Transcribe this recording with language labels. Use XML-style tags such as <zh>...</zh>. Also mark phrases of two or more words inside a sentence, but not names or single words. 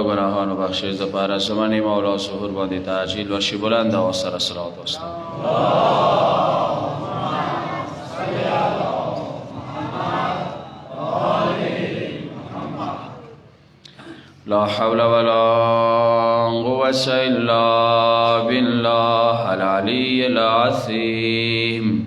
<ps>ګناهانو بخشش دپاره زمنې مولا سحور باندې تعجیل وشي بلند او سره صلوات واستوي.</ps> <ar>لا حول ولا قوة إلا بالله العلي العظيم.</ar>